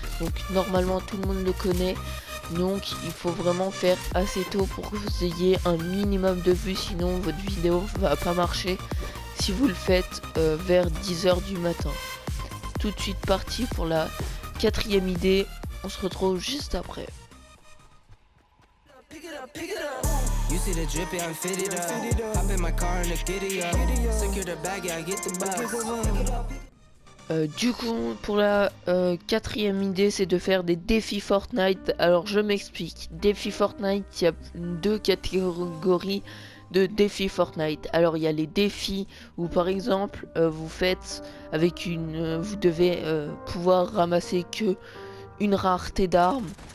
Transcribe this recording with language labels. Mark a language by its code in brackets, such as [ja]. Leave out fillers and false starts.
[fr] Donc normalement tout le monde le connaît. Donc il faut vraiment faire assez tôt pour que vous ayez un minimum de vues, sinon votre vidéo va pas marcher si vous le faites vers 10h du matin. Tout de suite parti pour la quatrième idée, on se retrouve juste après. [en] You see the drippy, I'm fitted up. Hop in my car and the giddy up. Secure the bag, yeah, I get the bus. [fr] Du coup, pour la quatrième idée, c'est de faire des défis Fortnite. Alors, je m'explique. Défis Fortnite, il y a deux catégories de défis Fortnite. Alors, il y a les défis où, par exemple, vous faites avec vous devez pouvoir ramasser que une rareté d'armes.